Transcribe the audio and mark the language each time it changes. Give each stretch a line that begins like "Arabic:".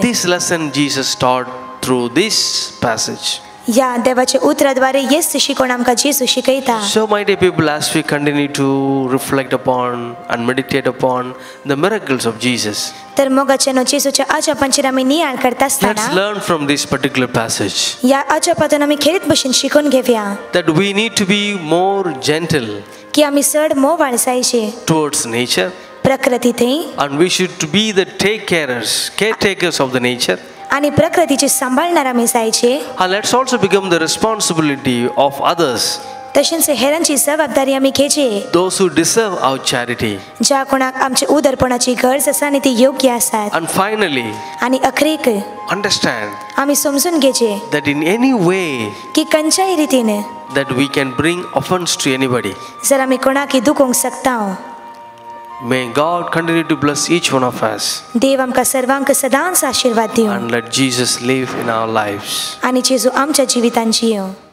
English: This lesson Jesus taught through this passage.
Konkani: या देवाच्या उतराद्वारे येस शिकोवन आमकां जेजू शिकयता.
English: So, my dear people, as we continue to reflect upon and meditate upon the miracles of Jesus,
Konkani: तर मोगाच्या जेजूच्या अजापांचेर आमी नियाळ करता
English: let's
Konkani: आसतना
English: learn from this particular passage
Konkani: या अजापातून आमी खेरीत भशेन शिकून घेवया
English: that we need to be more gentle
Konkani: की आमी चड मोवाळ जायचे
English: towards nature,
Konkani: प्रकृती थंय
English: and we should to be the caretakers of the nature.
Konkani: आनी प्रकृतीचे सांबाळणार आमी जायचे.
English: And let's also become the responsibility of others.
Konkani: तशेंच हेरांची जबाबदारी आमी घेवची.
English: Those who deserve our charity.
Konkani: ज्या कोणाक आमची उदरपणाची गरज आसा आनी ती योग्य आसात.
English: And finally,
Konkani: आनी अखरेक
English: understand
Konkani: आमी समजून घेवचे
English: that in any way
Konkani: की खंयच्याय रितीन
English: that we can bring offense to anybody.
Konkani: जर आमी कोणाकय दुखोवंक शकता.
English: May God continue to bless each one of us.
Konkani: देव आमकां सर्वांक सदांच आशीर्वाद दिवं.
English: And let Jesus live in our lives.
Konkani: आनी जेजू आमच्या जिवितांत जियो.